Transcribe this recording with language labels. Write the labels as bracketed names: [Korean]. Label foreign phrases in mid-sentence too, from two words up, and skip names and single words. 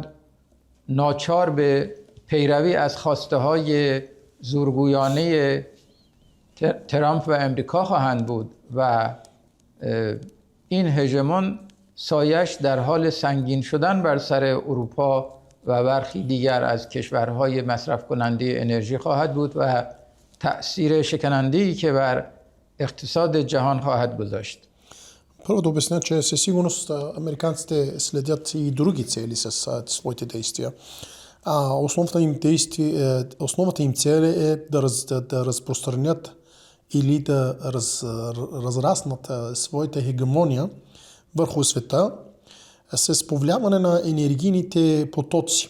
[Persian] ناچار به پیروی از خواسته های زورگویانه ترامپ و امریکا خواهند بود و این هژمون سایش در حال سنگین شدن بر سر اروپا و برخی دیگر از کشورهای مصرف کننده انرژی خواهد بود و تأثیر شکننده‌ای که بر اقتصاد جهان خواهد گذاشت. [Bulgarian] Първо да обясня, че със сигурност американците следят и други цели с своите действия. Основната им цел е да разпространят или да разраснат своята хегемония върху света с повлияване на енергийните потоци.